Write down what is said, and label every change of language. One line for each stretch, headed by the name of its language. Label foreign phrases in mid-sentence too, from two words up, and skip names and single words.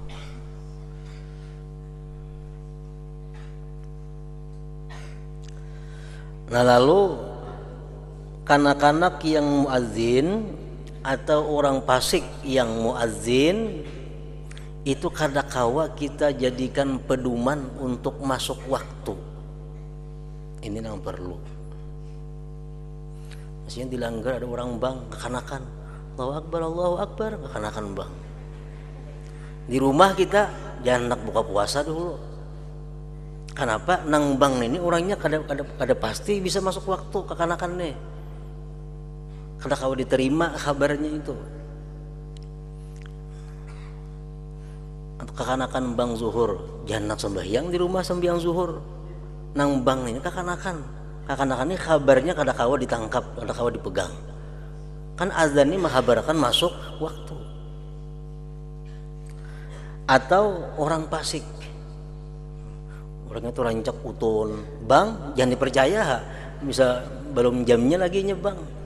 Banjar: Nah lalu kanak-kanak yang muadzin atau orang fasik yang muadzin itu kadakawa kita jadikan pedoman untuk masuk waktu. Ini yang perlu. Maksudnya dilanggar, ada orang bang kekanakan,
Arabic: الله أكبر,
Banjar: kekanakan bang. Di rumah kita jangan nak buka puasa dulu. Kenapa? Nang bang ini orangnya kada pasti bisa masuk waktu kekanakan nih. Kada kau diterima kabarnya itu. Atau kekanakan bang zuhur, jangan nak sembahyang di rumah sembahyang zuhur. Nang bang ini kekanakan ini kabarnya kada kau ditangkap, kada kau dipegang. Kan azan ini menghabarkan masuk waktu. Atau orang fasik, orangnya tuh rancak utun, bang jangan dipercaya, bisa belum jamnya lagi nya bang.